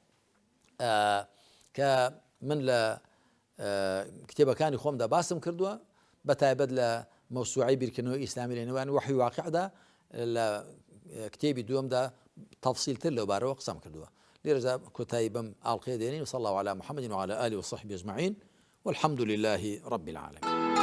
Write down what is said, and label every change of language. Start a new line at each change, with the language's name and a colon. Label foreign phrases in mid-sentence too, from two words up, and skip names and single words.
Central Kurdish: کە من لە کتێبەکانی خۆمدا باسم کردووە بە تایبەت لە مەوسوعەی بیرکردنەوەی ئیسلامی لە نێوان وحی واقعدا لە کتێبی دووەمدا تەفسیلتر لەوبارەوە قسەم کردووە لێرەدا کۆتایی بەم ئاڵقەیە دێنین
Arabic: وصلى الله على محمد وعلى آله وصحبه أجمعين والحمد لله رب العالمين